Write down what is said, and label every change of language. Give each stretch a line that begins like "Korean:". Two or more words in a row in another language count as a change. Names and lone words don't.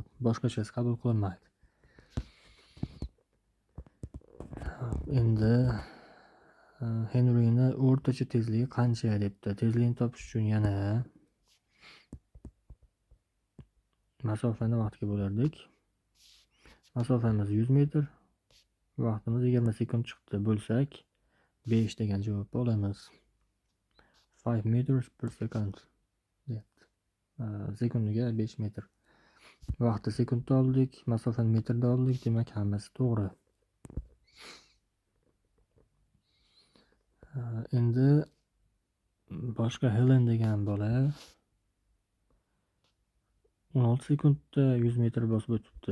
Uzbek: Boshqachasi qabul qilinmaydi. Endi Henry'ni o'rtacha tezligi qancha debdi. Tezligini topish uchun yana masofani vaqtga bo'lardik. Masofamiz 100 metr, vaqtimiz 20 sekund chiqdi. Bo'lsak 5 degan javobni olamiz.
English: 5 meters per second debdi.
Uzbek: Sekundiga 5 metr. Vaqtni sekundda oldik, masofani metrda oldik. Demak, hammasi to'g'ri. Endi boshqa Helen degan bola 16 sekundda 100 metr bosib o'tibdi.